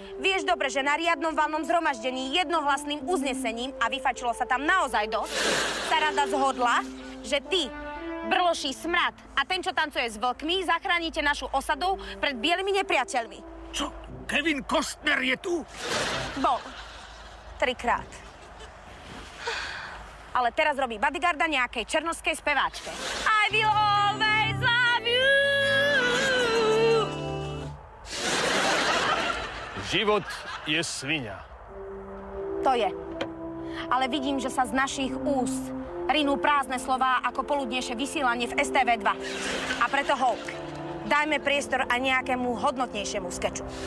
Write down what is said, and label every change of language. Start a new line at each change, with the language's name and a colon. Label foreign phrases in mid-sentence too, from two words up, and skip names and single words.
Slovak: Vieš dobre, že na riadnom valnom zhromaždení jednohlasným uznesením, a vyfačilo sa tam naozaj dosť, sa rada zhodla, že ty, brloší smrad a ten, čo tancuje s vlkmi, zachránite našu osadu pred bielými nepriateľmi. Čo? Kevin Costner je tu? Bol. 3-krát. Ale teraz robí bodyguarda nejakej černošskej speváčke.
English: I will always love you.
Slovak: Život je sviňa. To je. Ale vidím, že sa z našich úst rinú prázdne slová ako poludnejšie vysielanie v STV2. A preto Hulk, dajme priestor aj nejakému hodnotnejšiemu skeču.